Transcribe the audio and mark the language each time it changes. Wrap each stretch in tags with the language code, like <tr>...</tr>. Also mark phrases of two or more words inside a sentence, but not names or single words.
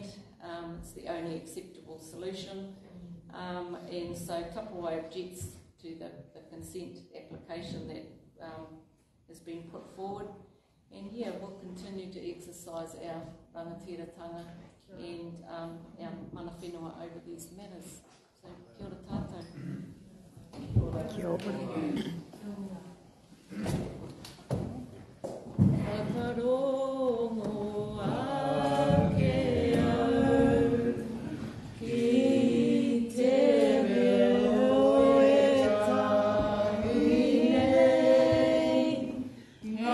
<en>It's the only acceptable solution. And so Tapawai objects to the consent application that has been put forward. And yeah, we'll continue to exercise our rangatiratanga and our</en> <mi>mana whenua</mi> <en>over these matters. So,</en> <mi>kia ora tātou. Kia ora. Whakarongo ake au ki te reo e tangi nei e</mi>